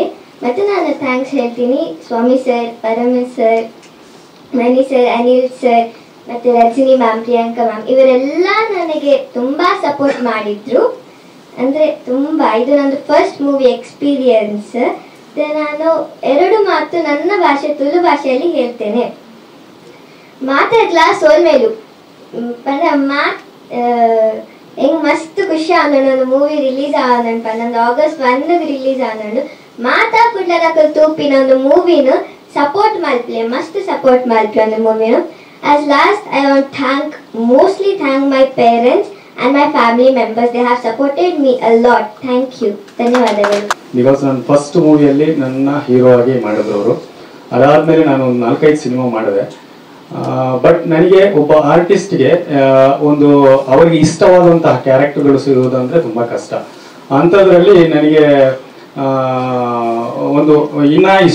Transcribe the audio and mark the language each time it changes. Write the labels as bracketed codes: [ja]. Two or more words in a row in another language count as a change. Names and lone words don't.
[kn] ಮತ್ತು ನಾನು ಥ್ಯಾಂಕ್ಸ್ ಹೇಳ್ತೀನಿ ಸ್ವಾಮಿ ಸರ್, ಪರಮೇಶ್ ಸರ್, ಮಣಿ ಸರ್, ಅನಿಲ್ ಸರ್, ಮತ್ತು ರಜನಿ ಮ್ಯಾಮ್, ಪ್ರಿಯಾಂಕಾ ಮ್ಯಾಮ್, ಇವರೆಲ್ಲ ನನಗೆ ತುಂಬ ಸಪೋರ್ಟ್ ಮಾಡಿದ್ರು. ಅಂದರೆ ತುಂಬ, ಇದು ನಂದು [en] first movie experience. [kn] ನಾನು 2 ಮಾತು ನನ್ನ ಭಾಷೆ ತುಳು ಭಾಷೆಯಲ್ಲಿ ಹೇಳ್ತೇನೆ. [tcy] ಮಾತಾಡ್ಲಾ ಸೋಲ್ಮೇಲು ಪಂಡ ಹೆಂಗೆ ಮಸ್ತ್ ಖುಷಿ ಆನೊಂದು [en] movie release [tcy] ಆನಂಡ್ ನಂದು [en] August 1 release [tcy] ಆನಂಡು ಮಾತಾ ಕುಡ್ಲದ ತೂಪಿನ ಒಂದು ಮೂವಿನ ಸಪೋರ್ಟ್ ಮಲ್ಪಲೆ, ಮಸ್ತ್ ಸಪೋರ್ಟ್ ಮಲ್ಪಲೆ ಒಂದು ಮೂವಿನ. [en] As last, I want to mostly thank my parents and my family members. They have supported me a lot. Thank you. [kn] ಧನ್ಯವಾದಗಳು. ಬಿಕಾಸ್ ನಾನು ಫಸ್ಟ್ ಮೂವಿಯಲ್ಲಿ ನನ್ನ ಹೀರೋ ಆಗಿ ಮಾಡಿದವರು. ಅದಾದಮೇಲೆ ನಾನು ಒಂದು 4-5 ಸಿನಿಮಾ ಮಾಡಿದೆ. ಬಟ್ ನನಗೆ ಒಬ್ಬ ಆರ್ಟಿಸ್ಟ್ಗೆ ಒಂದು ಅವರಿಗೆ ಇಷ್ಟವಾದಂತಹ ಕ್ಯಾರೆಕ್ಟರ್ಗಳು ಸಿಗುವುದಂದರೆ ತುಂಬ ಕಷ್ಟ. ಅಂಥದ್ರಲ್ಲಿ ನನಗೆ ಒಂದು ಇನ್ನೂ ಇಷ್ಟ.